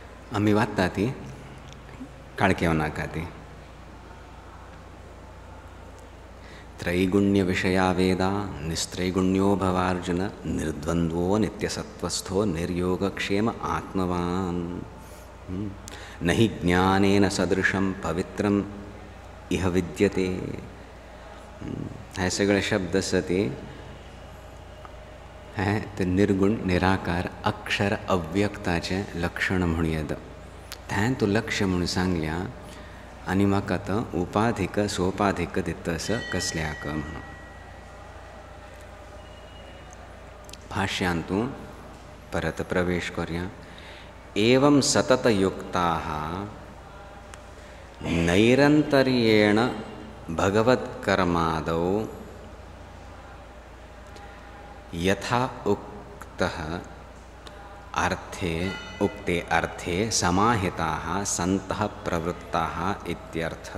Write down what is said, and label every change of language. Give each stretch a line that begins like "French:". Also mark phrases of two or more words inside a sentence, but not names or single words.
Konkani: आमी वाचता ती काळकेव नाका ती.
Sanskrit: त्रैगुण्य विषया वेदा निस्त्रैगुण्यो भवार्जुन निर्द्वन्द्वो नित्यसत्वस्थो निर्योगक्षेम आत्मवान्. नहि ज्ञानेन सदृशं पवित्रम इह विद्यते.
Konkani: हे सगळे शब्द सती हे ते निर्गुण निराकार अक्षर अव्यक्ताचे लक्षण म्हणून येता. तें तूं लक्ष्य म्हणून सांगल्या आनी म्हाका तो उपाधिक सोपाधिक दितस कसल्याक म्हणून. भाष्यांत तूं परत प्रवेश करया.
Sanskrit: एवं सततयुक्ताः नैरन्तर्येण भगवत्कर्मादौ यथा उक्तः उक्ते अर्थे समाहिताः सन्तः प्रवृत्ताः इत्यर्थः.